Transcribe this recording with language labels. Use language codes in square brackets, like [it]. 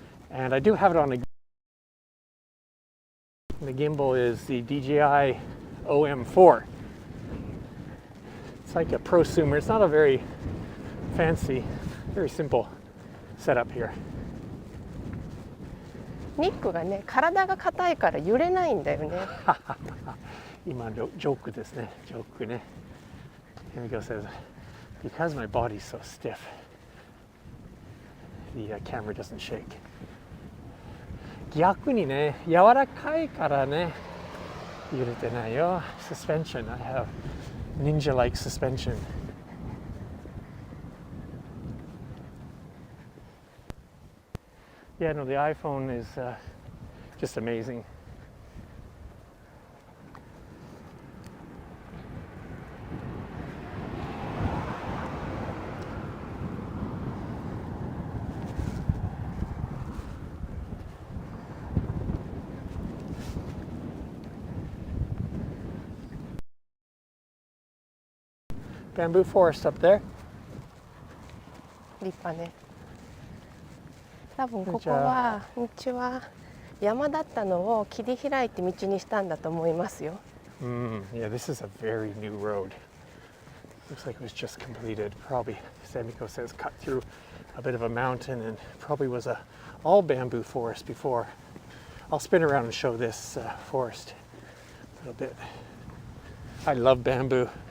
[en] And I do have it on the gimbal is the DJI OM4. It's like a prosumer. It's not a very fancy, very simple setup here. [ja] ニックがね、体が硬いから揺れないんだよね。今のジョークですね。ジョークね。 [en] Emiko says, because my body's so stiff, the camera doesn't shake. [ja] 逆にね、柔らかいからね、揺れてないよ。 [en] Suspension. I have ninja-like suspension. Yeah, no, the iPhone is just amazing. Bamboo forest up there. [ja] 立派ね。多分ここは道は山だったのを切り開いて道にしたんだと思いますよ。 [en] Yeah, this is a very new road. Looks like it was just completed. Probably, Emiko says, cut through a bit of a mountain and probably was a all bamboo forest before. I'll spin around and show this forest a little bit. I love bamboo.